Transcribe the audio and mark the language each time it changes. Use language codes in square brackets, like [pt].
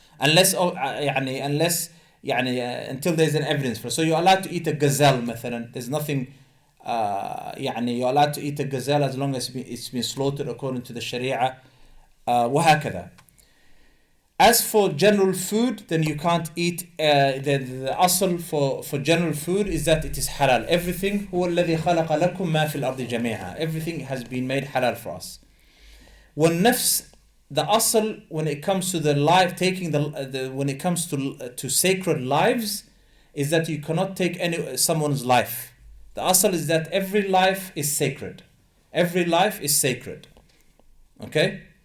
[en] Until there's an evidence for it. So you're allowed to eat a gazelle, مثلا. There's nothing, you're allowed to eat a gazelle as long as it's been slaughtered according to the sharia. [ar] وهكذا. [en] As for general food, then you can't eat, the asl for general food is that it is halal. [ar] Everything, هو الذي خلق لكم ما في الأرض جميعا. [en] Everything has been made halal for us. والنفس, the asl when it comes to the life, taking when it comes to sacred lives, is that you cannot take someone's life. The asl is that every life is sacred. Every life is sacred. Okay?